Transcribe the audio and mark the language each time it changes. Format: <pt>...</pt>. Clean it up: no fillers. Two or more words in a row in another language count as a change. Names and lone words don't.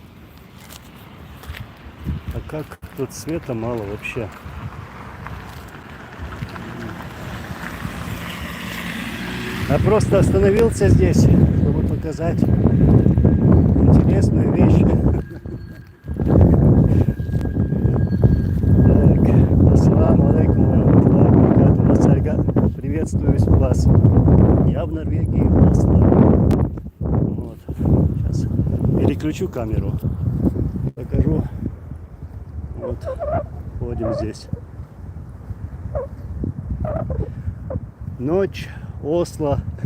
<ru>А как тут света мало вообще. Я просто остановился здесь, чтобы показать интересную вещь. Так,</ru> <ar>السلام عليكم ورحمة الله وبركاته.</ar> <ru>Приветствую вас. Я в Норвегии, в Осло. Вот. Сейчас переключу камеру. Покажу. Вот. Ходим здесь. Ночь, Осло.</ru>